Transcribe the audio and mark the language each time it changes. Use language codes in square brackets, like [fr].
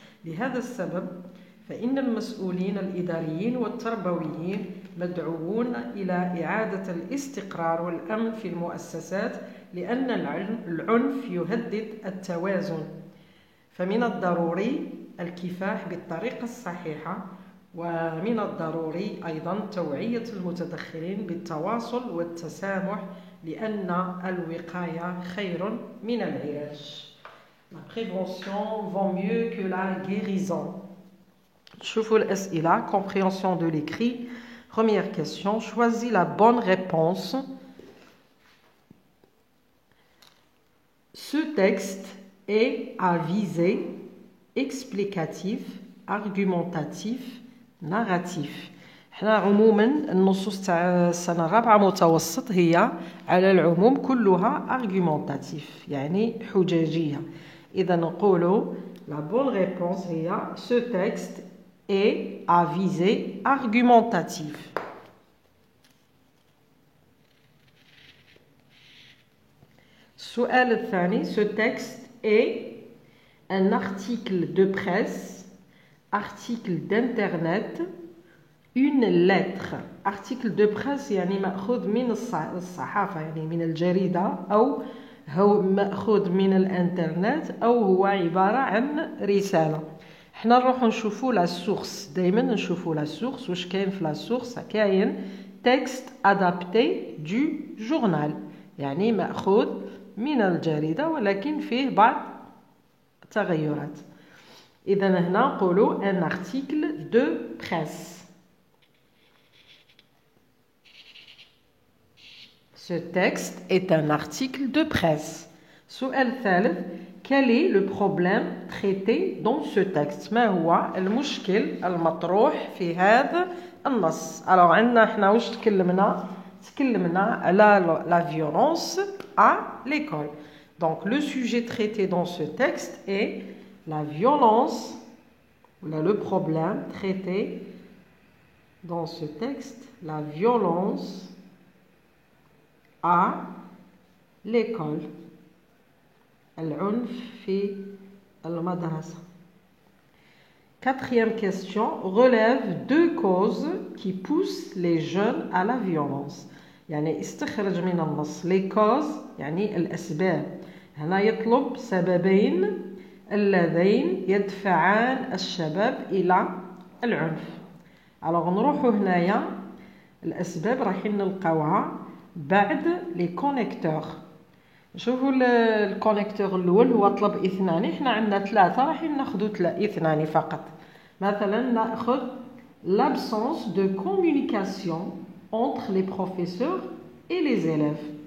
[ar] لهذا السبب فإن المسؤولين الإداريين والتربويين مدعوون إلى إعادة الاستقرار والأمن في المؤسسات، لأن العنف يهدد التوازن. فمن الضروري الكفاح بالطريقة الصحيحة، ومن الضروري أيضا توعية المتدخلين بالتواصل والتسامح، لأن الوقاية خير من العلاج. [fr] La prévention vaut mieux que la guérison. [ar] شوفوا الأسئلة. [fr] Compréhension de l'écrit. Première question. Choisis la bonne réponse. Ce texte est à visée explicatif, argumentatif, narratif. [ar] حنا عموما النصوص تاع السنة الرابعة متوسط هي على العموم كلها argumentatif يعني حجاجية. إذا نقولوا [fr] la bonne réponse هي ce texte est à visée argumentative. [ar] السؤال الثاني [fr] ce texte est un article de presse, article d'internet, une lettre. article de presse [ar] يعني مأخوذ من الصحافة يعني من الجريدة أو هو مأخوذ من الانترنت أو هو عبارة عن رسالة. احنا نروحو نشوفو [fr] لا سورس، [ar] دايما نشوفو لا سورس واش كاين في لا سورس. كاين [fr] تكست ادابتي دو جورنال [ar] يعني مأخوذ من الجريدة ولكن فيه بعض التغيرات. إذا هنا نقولو ان [fr] ارتيكل دو بريس. Ce texte est un article de presse. [ar] السؤال الثالث [fr] quel est le problème traité dans ce texte؟ [ar] ما هو المشكل المطروح في هذا النص؟ alors عندنا احنا واش تكلمنا على [fr] la violence à l'école. donc le sujet traité dans ce texte est la violence, le problème traité dans ce texte, la violence à l'école. [ar] العنف في المدرسة. [fr] Quatrième question relève deux causes qui poussent les jeunes à la violence. [ar] يعني استخرج من النص [fr] les causes [ar] يعني الأسباب. هنا يطلب سببين اللذين يدفعان الشباب إلى العنف. alors نروحو هنايا الأسباب رايحين نلقاوها بعد لي كونيكتور. شوفوا الكونيكتور الاول هو طلب اثنان، احنا عندنا ثلاثه رايحين ناخذوا اثنان فقط. مثلا ناخذ [fr] l'absence de communication entre les professeurs et les élèves.